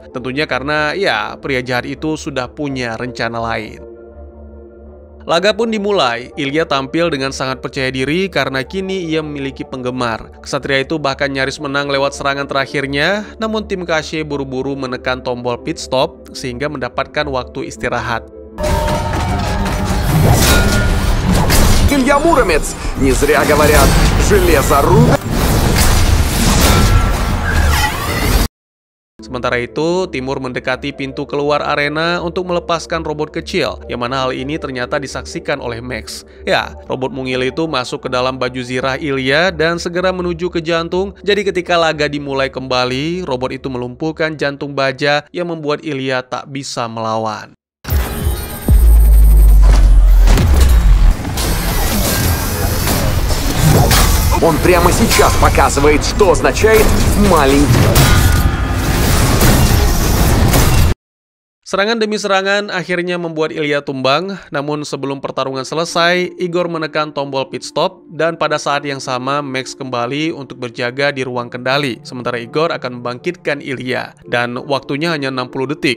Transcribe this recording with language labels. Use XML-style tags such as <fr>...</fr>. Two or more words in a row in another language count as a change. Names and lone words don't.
<id>Tentunya karena ya, pria jahat itu sudah punya rencana lain. Laga pun dimulai. Ilya tampil dengan sangat percaya diri karena kini ia memiliki penggemar. Kesatria itu bahkan nyaris menang lewat serangan terakhirnya, namun tim Kashe buru-buru menekan tombol</id> <en>pit stop</en> <id>sehingga mendapatkan waktu istirahat.</id> <ru>Илья Муромец! Не зря говорят, железоруда.</ru> <id>Sementara itu, Timur mendekati pintu keluar arena untuk melepaskan robot kecil, yang mana hal ini ternyata disaksikan oleh Max. Ya, robot mungil itu masuk ke dalam baju zirah Ilya dan segera menuju ke jantung. Jadi ketika laga dimulai kembali, robot itu melumpuhkan jantung baja yang membuat Ilya tak bisa melawan.</id> <ru>Он прямо сейчас показывает, что означает маленький.</ru> <id>Serangan demi serangan akhirnya membuat Ilya tumbang, namun sebelum pertarungan selesai, Igor menekan tombol</id> <en>pit stop,</en> <id>dan pada saat yang sama Max kembali untuk berjaga di ruang kendali, sementara Igor akan membangkitkan Ilya, dan waktunya hanya 60 detik.</id>